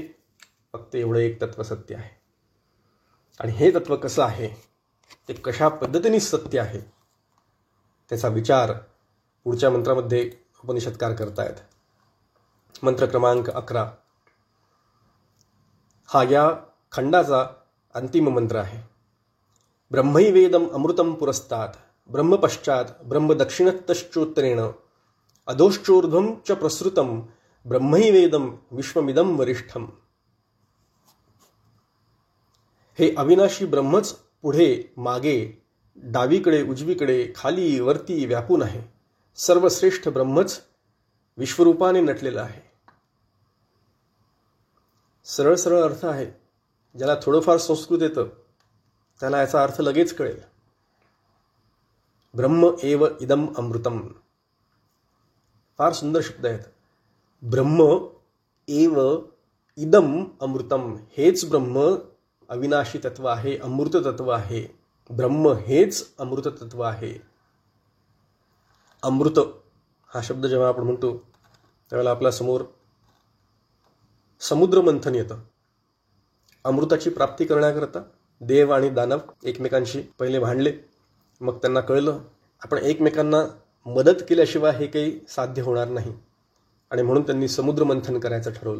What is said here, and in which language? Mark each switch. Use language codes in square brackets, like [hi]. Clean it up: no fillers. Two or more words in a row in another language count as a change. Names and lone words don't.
[mr] फक्त एवढं एक तत्व सत्य आहे. आणि हे तत्व कसं आहे, ते कशा पद्धतीने सत्य आहे, त्याचा विचार पुढच्या मंत्रामध्ये उपनिषदकार करतायत. मंत्र क्रमांक 11 हा या खंडाचा अंतिम मंत्र आहे. [sa] ब्रह्मैवेदम अमृतम पुरस्तात् ब्रह्मपश्चात ब्रह्मदक्षिणतश्चोत्तरेण अधोश्चोर्ध्वं च प्रसृतं ब्रह्मैवेदम विश्वमिदं वरिष्ठम. [mr] हे अविनाशी ब्रह्मच पुढे मागे डावीकडे उजवीकडे खाली वरती व्यापून आहे. सर्वश्रेष्ठ ब्रह्मच विश्वरूपाने नटलेला आहे. सरळ सरळ अर्थ आहे. ज्याला थोडंफार संस्कृत येतं त्याला याचा अर्थ लगेच कळेल. [sa] ब्रह्म एव इदम अमृतम, [mr] फार सुंदर शब्द आहेत. [sa] ब्रह्म एव इदम अमृतम, [mr] हेच ब्रह्म अविनाशी तत्व आहे, अमृत तत्व आहे. ब्रह्म हेच अमृत तत्व आहे. अमृत हा शब्द जेव्हा आपण म्हणतो त्यावेळेला आपल्या समोर समुद्र मंथन येतं. अमृताची प्राप्ती करण्याकरता देव आणि दानव एकमेकांशी पहिले भांडले, मग त्यांना कळलं आपण एकमेकांना मदत केल्याशिवाय हे काही साध्य होणार नाही, आणि म्हणून त्यांनी समुद्र मंथन करायचं ठरवलं.